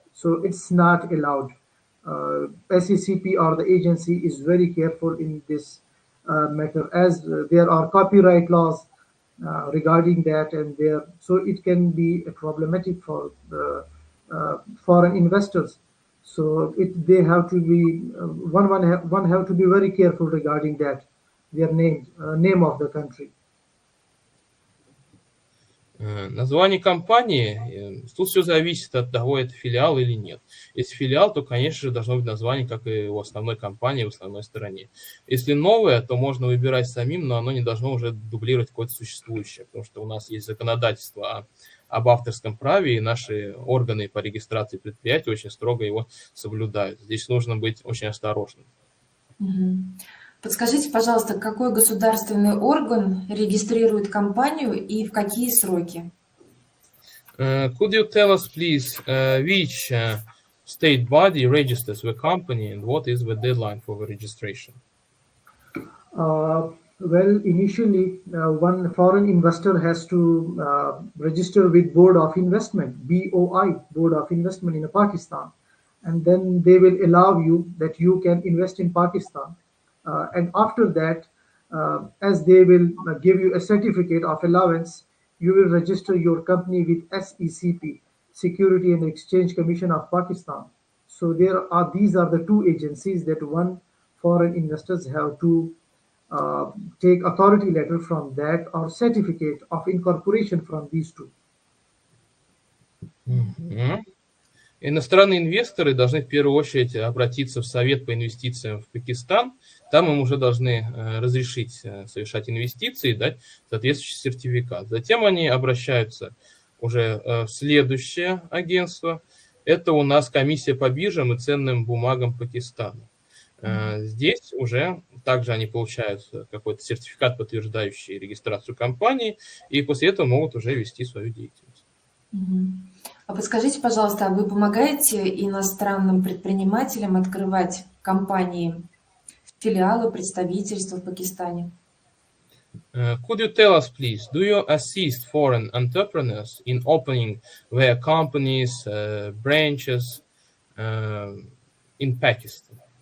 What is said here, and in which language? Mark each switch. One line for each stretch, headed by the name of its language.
English: So it's not allowed. SECP or the agency is very careful in this matter, as there are copyright laws regarding that, and there, so it can be problematic for the foreign investors. So they have to be one have to be very careful regarding that, their name of the country.
Russian: Название компании, тут все зависит от того, это филиал или нет. Если филиал, то, конечно же, должно быть название, как и у основной компании, в основной стороне. Если новое, то можно выбирать самим, но оно не должно уже дублировать какое-то существующее, потому что у нас есть законодательство об авторском праве, и наши органы по регистрации предприятий очень строго его соблюдают. Здесь нужно быть очень осторожным. Подскажите, пожалуйста, какой государственный орган регистрирует компанию и в какие сроки?
English: Could you tell us, please, which state body registers the company and what is the deadline for the registration? Well, initially, one foreign investor has to register with Board of Investment, BOI, Board of Investment in Pakistan, and then they will allow you that you can invest in Pakistan. And after that, as they will give you a certificate of allowance, you will register your company with SECP, Security and Exchange Commission of Pakistan. So these are the two agencies that one foreign investors have to take authority letter from that or certificate of incorporation from these two.
Russian: Иностранные инвесторы должны в первую очередь обратиться в Совет по инвестициям в Пакистан. Там им уже должны разрешить совершать инвестиции и дать соответствующий сертификат. Затем они обращаются уже в следующее агентство. Это у нас комиссия по биржам и ценным бумагам Пакистана. Здесь уже также они получают какой-то сертификат, подтверждающий регистрацию компании, и после этого могут уже вести свою деятельность. А подскажите, пожалуйста, а вы помогаете иностранным предпринимателям открывать компании, филиалы, представительства в Пакистане?
English: Could you tell us, please, do you assist foreign entrepreneurs in opening their companies, branches in Pakistan?